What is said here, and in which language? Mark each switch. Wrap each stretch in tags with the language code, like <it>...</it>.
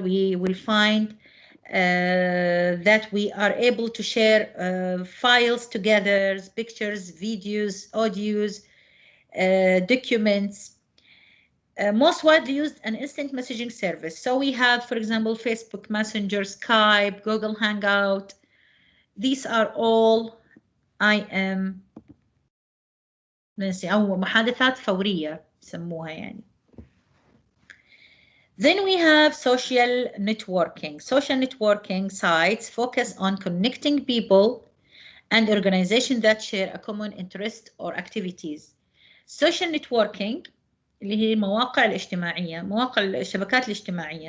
<en>We will find that we are able to share files together, pictures, videos, audios, documents. Most widely used an instant messaging service. So we have, for example, Facebook Messenger, Skype, Google Hangout. These are all IM</en> <ar>أو محادثات فورية يسموها يعني.</ar> <en>Then we have social networking. Social networking sites focus on connecting people and organizations that share a common interest or activities.</en> <ar>Social networking اللي هي المواقع الاجتماعية، مواقع الشبكات الاجتماعية.</ar>